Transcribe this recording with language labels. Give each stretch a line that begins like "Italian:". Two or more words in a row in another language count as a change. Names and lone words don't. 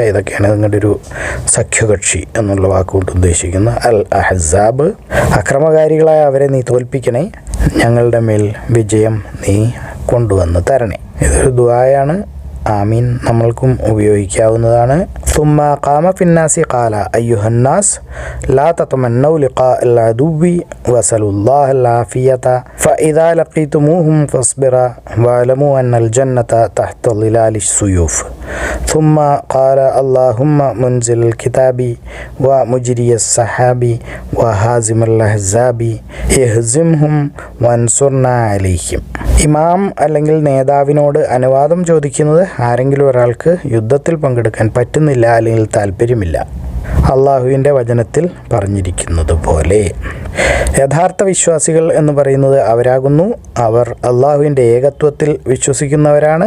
Malayalam: ഇതൊക്കെയാണ് നിങ്ങളുടെ ഒരു സഖ്യകക്ഷി എന്നുള്ള വാക്കുകൊണ്ട് ഉദ്ദേശിക്കുന്ന അൽ അഹ്സാബ്. അക്രമകാരികളായ അവരെ നീ തോൽപ്പിക്കണേ, ഞങ്ങളുടെ മേൽ വിജയം നീ കൊണ്ടുവന്ന് തരണേ. ഇതൊരു ദുആയാണ്. ആമീൻ നമ്മൾക്കും ഉപയോഗിക്കാവുന്നതാണ്.
Arabic: ثم قام في الناس قال أيها الناس لا تتمنوا لقاء العدو واسألوا الله العافية فإذا لقيتموهم فاصبروا واعلموا أن الجنة تحت ظلال السيوف. ثم قال اللهم منزل الكتاب ومجري السحاب وهازم الأحزاب اهزمهم وانصرنا عليهم.
Malayalam: ഇമാം അല്ലെങ്കിൽ നേതാവിനോട് അനുവാദം ചോദിക്കുന്നത് ആരെങ്കിലും ഒരാൾക്ക് യുദ്ധത്തിൽ പങ്കെടുക്കാൻ പറ്റുന്നില്ല, അല്ലെങ്കിൽ താല്പര്യമില്ല. അള്ളാഹുവിൻ്റെ വചനത്തിൽ പറഞ്ഞിരിക്കുന്നത് പോലെ യഥാർത്ഥ വിശ്വാസികൾ എന്ന് പറയുന്നത് അവരാകുന്നു. അവർ അള്ളാഹുവിൻ്റെ ഏകത്വത്തിൽ വിശ്വസിക്കുന്നവരാണ്.